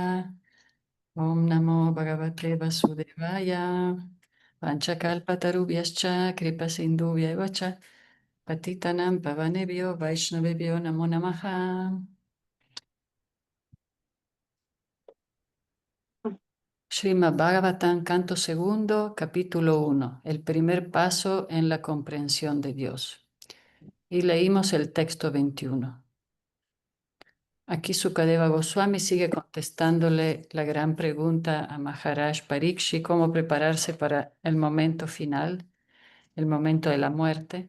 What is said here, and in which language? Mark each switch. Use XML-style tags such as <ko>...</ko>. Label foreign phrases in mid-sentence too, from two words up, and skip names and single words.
<sa>Om Namo Bhagavate Vasudevaya. Panchakalpatarubhyascha kripasindhubhya cha patitanam pavanebhyo vaishnavebhyo namo namaha.</sa> <es>Srimad Bhagavatam, canto segundo, capítulo 1, el primer paso en la comprensión de Dios. Y leímos el texto 21. Aquí Sukadeva Goswami sigue contestándole la gran pregunta a Maharaj Parikshit, cómo prepararse para el momento final, el momento de la muerte.</es>